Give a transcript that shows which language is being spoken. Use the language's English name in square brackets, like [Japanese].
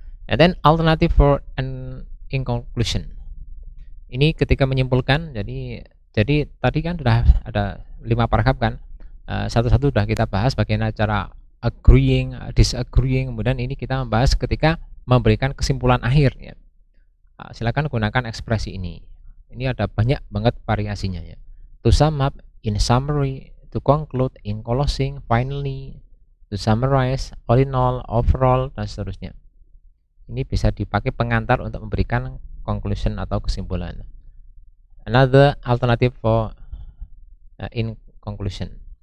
[English] And then alternative for an in conclusion. [Indonesian] Ini ketika menyimpulkan. Jadi tadi kan sudah ada 5 paragraf kan. Satu-satu sudah kita bahas bagaimana cara agreeing, disagreeing. Kemudian ini kita membahas ketika memberikan kesimpulan akhir ya. Silakan gunakan ekspresi ini. Ini ada banyak banget variasinya ya. [English] To sum up, in summary, to conclude, in closing, finally, to summarize, all in all, overall, [Indonesian] dan seterusnya. Ini bisa dipakai pengantar untuk memberikan conclusion atau kesimpulan. [English] Another alternative for in conclusion.